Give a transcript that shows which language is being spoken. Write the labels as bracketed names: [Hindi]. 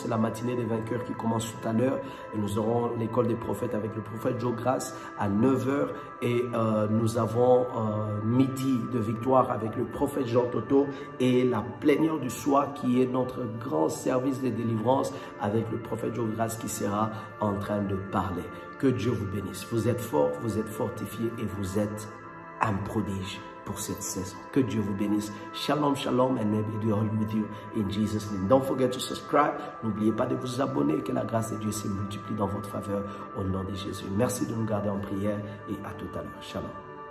[French] C'est la matinée des vainqueurs qui commence tout à l'heure et nous aurons l'école des prophètes avec le prophète Joe Grace à 9 h et nous avons midi de victoire avec le prophète Jean Toto et la plénière du soir qui est notre grand service de délivrance avec le prophète Joe Grace qui sera en train de parler. Que Dieu vous bénisse. Vous êtes forts, vous êtes fortifiés et vous êtes un prodige pour cette saison. Que Dieu vous bénisse. [English] Shalom, shalom, and may be all with you in Jesus' name. Don't forget to subscribe. [French] N'oubliez pas de vous abonner. Que la grâce de Dieu se multiplie dans votre faveur au nom de Jésus. Merci de nous garder en prière et à tout à l'heure. Shalom.